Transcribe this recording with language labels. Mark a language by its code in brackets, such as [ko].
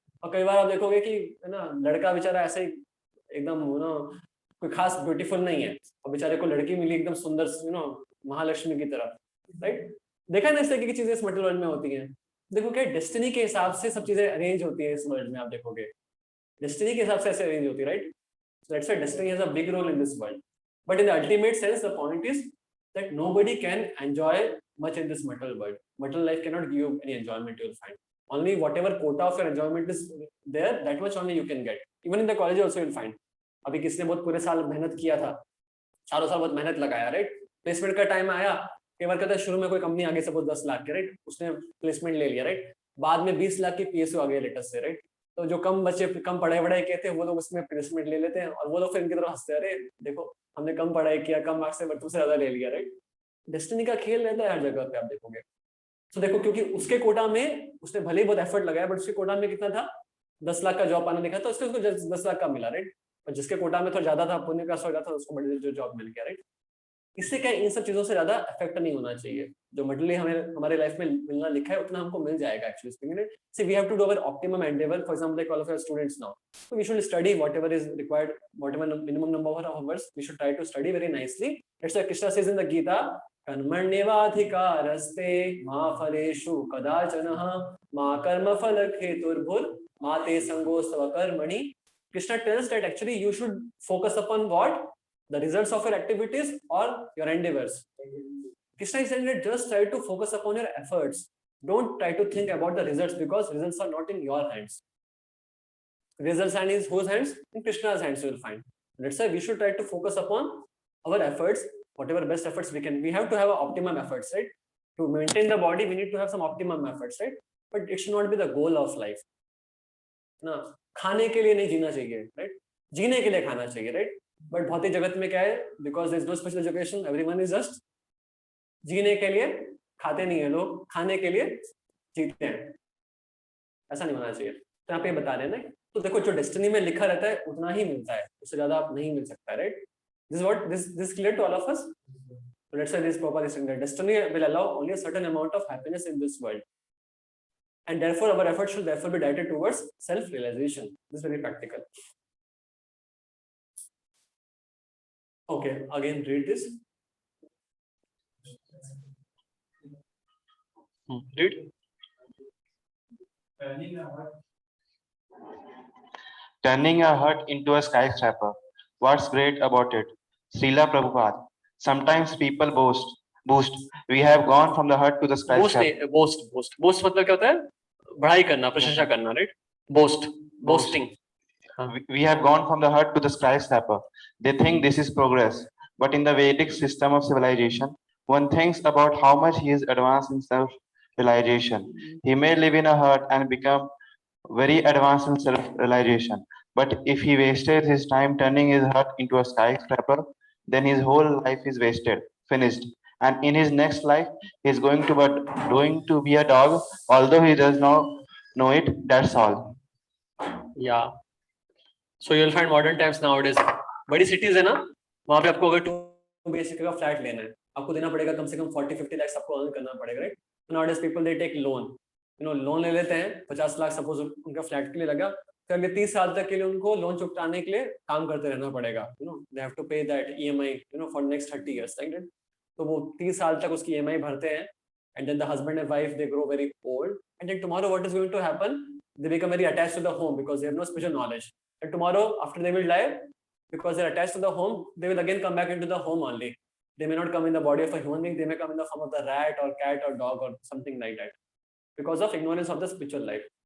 [hi] और कई बार आप देखोगे कि है ना लड़का बेचारा ऐसे ही एकदम कोई खास ब्यूटीफुल नहीं है और बेचारे को लड़की मिली एकदम सुंदर महालक्ष्मी की तरह, राइट? देखा ना इस तरीके की चीजें इस मटेरियल वर्ल्ड में होती हैं. देखो क्या डेस्टिनी के हिसाब से सब चीजें अरेंज होती है इस वर्ल्ड में, आप देखोगे डेस्टिनी के हिसाब से ऐसे अरेंज होती है, right? [en] So that's why destiny has a big role in this world. But in the ultimate sense, the point is that nobody can enjoy much in this material world. Material life cannot give you any enjoyment you will find. Only whatever quota of your enjoyment is there, that much only you can get. Even in the college also you will find. [hi] अभी किसने बहुत पूरे साल मेहनत किया था, चारों साल बहुत मेहनत लगाया, राइट? प्लेसमेंट का टाइम आया, कई बार कहता है शुरू में कोई कंपनी आगे सपोज 10 लाख के, राइट? उसने प्लेसमेंट ले लिया, राइट? बाद में 20 लाख की पीएसयू आ गई लेटेस्ट से, राइट? तो जो कम पढ़ाई के थे वो लोग उसमें प्लेसमेंट ले लेते हैं और वो लोग फिर इनकी तरफ हंसते हैं, अरे देखो हमने कम पढ़ाई किया, कम मार्क्स से बट तुमसे ज्यादा ले लिया, राइट? डेस्टिनी का खेल रहता है हर जगह पे, आप देखोगे. तो देखो क्योंकि उसके कोटा में उसने भले ही बहुत एफर्ट लगाया बट उसके कोटा में कितना था, 10 लाख का जॉब आने लिखा था, उसको 10 लाख का मिला, राइट? और जिसके कोटा में थोड़ा ज्यादा था, पुण्य का ज्यादा था, उसको बड़ी जो जॉब मिल गया, राइट? इससे क्या इन सब चीजों से ज्यादा इफेक्ट नहीं होना चाहिए. जो मटेरियली हमें हमारे लाइफ में मिलना लिखा है उतना हमको मिल जाएगा actually speaking. [en] See we have to do our optimum endeavour. For example like all of our students now, so we should study whatever is required, whatever minimum number of hours we should try to study very nicely. That's why Krishna says in the Gita, [sa] कर्मण्येवाधिकारस्ते मा फलेषु कदाचनः मा कर्मफलहेतुर्भुर् मा ते संगोऽस्त्व कर्मणि. [en] Krishna tells that actually you should focus upon what? The results of your activities or your endeavors. Krishna is saying that just try to focus upon your efforts. Don't try to think about the results because results are not in your hands. Results are in whose hands? In Krishna's hands you will find. That's why we should try to focus upon our efforts, whatever best efforts we can. We have to have optimum efforts, right? To maintain the body, we need to have some optimum efforts, right? But it should not be the goal of life. [hi] ना खाने के लिए नहीं जीना चाहिए, right? जीने के लिए खाना चाहिए, right? But भौतिक जगत में क्या है? [en] Because there is no special education, everyone is just [hi] जीने के लिए खाते नहीं है लोग, खाने के लिए जीते हैं. ऐसा नहीं होना चाहिए. तो यहाँ पे बता रहे हैं ना, तो देखो जो डेस्टिनी में लिखा रहता है उतना ही मिलता है, उससे ज्यादा आप नहीं मिल सकता, right? [en] This is what this clear to all of us. So let's say this proper is that destiny will allow only a certain amount of happiness in this world, and therefore our efforts should therefore be directed towards self-realization. This is very practical. Okay, again read this. Read. Turning a hut into a skyscraper. What's great about it? Srila Prabhupada. Sometimes people boast. We have gone from the hut to the skyscraper. [hi] Boast मतलब क्या होता है? बढ़ाई करना, प्रशंसा करना, right? [en] Boasting. We have gone from the hut to the skyscraper. They think this is progress. But in the Vedic system of civilization, one thinks about how much he is advanced in self-realization. He may live in a hut and become very advanced in self-realization. But if he wasted his time turning his hut into a skyscraper, then his whole life is wasted, finished. And in his next life, he is going to be a dog, although he does not know it. That's all. Yeah. So you'll find modern times nowadays. [hi] बड़ी cities है ना, वहाँ पे आपको अगर 2 BHK का flat लेना है, आपको देना पड़ेगा कम से कम 40-50 लाख आपको अर्न करना पड़ेगा, right? [en] So nowadays people they take loan, [hi] loan ले लेते हैं 50 लाख सपोज उनका फ्लैट के लिए लगा, तो अगले 30 साल तक के लिए उनको लोन चुकाने के लिए काम करते रहना पड़ेगा, [en] they have to pay that EMI, for next 30 years, like that. [hi] तो वो 30 साल तक उसकी EMI भरते हैं, [en] and then the husband and wife they grow very old, and then tomorrow what is going to happen? They become very attached to the home because they have no special knowledge. And tomorrow after they will die, because they're attached to the home, they will again come back into the home only. They may not come in the body of a human being, they may come in the form of the rat or cat or dog or something like that, because of ignorance of the spiritual life.